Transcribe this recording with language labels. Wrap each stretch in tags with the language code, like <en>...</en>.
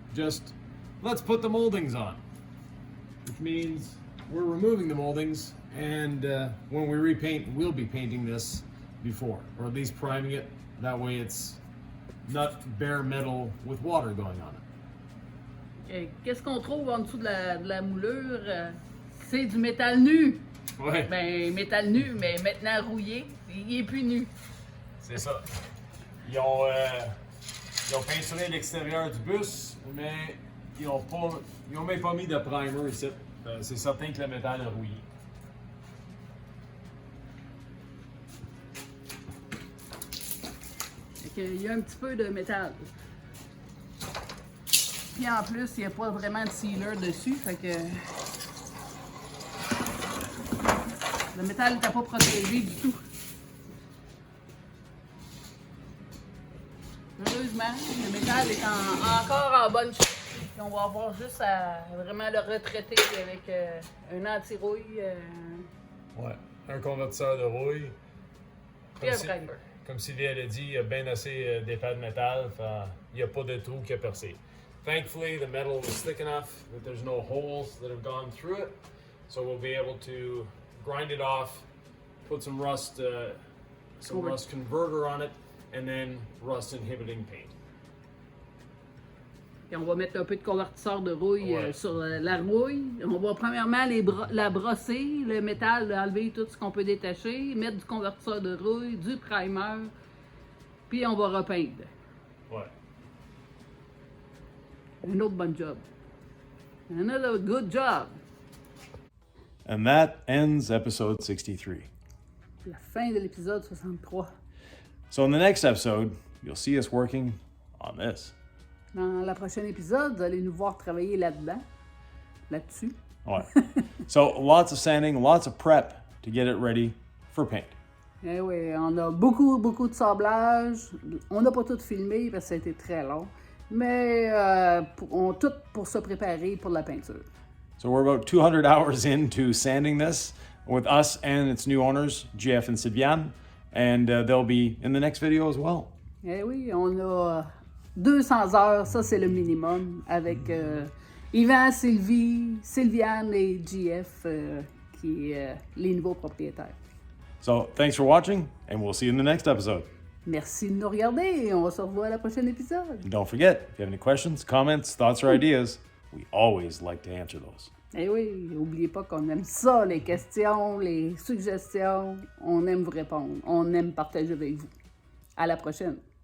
<en>Just let's put the moldings on, which means we're removing the moldings, and when we repaint, we'll be painting this before, or at least priming it. That way it's not bare metal with water going on it.</en> <fr>Et qu'est-ce qu'on trouve en dessous de la moulure? C'est du métal nu. Ouais, Ben, métal nu, mais maintenant rouillé. Il est plus nu. c'est ça. Ils ont peinturé l'extérieur du bus, mais ils ont même pas mis de primer ici. C'est certain que le métal est rouillé. Il y a un petit peu de métal. Puis en plus, il n'y a pas vraiment de sealer dessus, fait que le métal n'était pas protégé du tout. Heureusement, le métal est encore en bonne shape. Puis on va avoir juste à vraiment le retraiter avec un anti-rouille Ouais, un convertisseur de rouille. et un primer. Comme Sylvie elle a dit, il y a bien assez d'épais de métal, il n'y a pas de trou qui a percé.</fr> <en>Thankfully, the metal was thick enough that there's no holes that have gone through it, so we'll be able to grind it off, put some rust converter on it, and then rust inhibiting paint.</en> <fr>Et on va mettre un peu de convertisseur de rouille Ouais. sur la rouille. On va premièrement la brosser, le métal, enlever tout ce qu'on peut détacher, mettre du convertisseur de rouille, du primer, puis on va repeindre. Ouais. Un autre bon job.</fr> <en>Another good job. And that ends episode 63.</en> <fr>La fin de l'épisode 63.</fr> <en>So in the next episode, you'll see us working on this.</en> <fr>Dans la prochaine épisode, vous allez nous voir travailler là-dessus. Ouais.</fr> <en>So lots of sanding, lots of prep to get it ready for paint.</en> <fr>Eh oui, on a beaucoup de sablage. On n'a pas tout filmé parce que ça a été très long. Mais tout pour se préparer pour la peinture.</fr> <en>So we're about 200 hours into sanding this with us and its new owners, Jeff and Sylviane, and they'll be in the next video as well.</en> <fr>Eh oui, on a 200 heures, ça c'est le minimum, avec Yvan, Sylvie, Sylviane et JF, qui est les nouveaux propriétaires.</fr> <en>So thanks for watching, and we'll see you in the next episode.</en> <fr>Merci de nous regarder et on se revoit à la prochaine épisode.</fr> <en>And don't forget, if you have any questions, comments, thoughts, or ideas, we always like to answer those.</en> <fr>Eh oui, n'oubliez pas qu'on aime ça, les questions, les suggestions. On aime vous répondre. On aime partager avec vous. À la prochaine.</fr>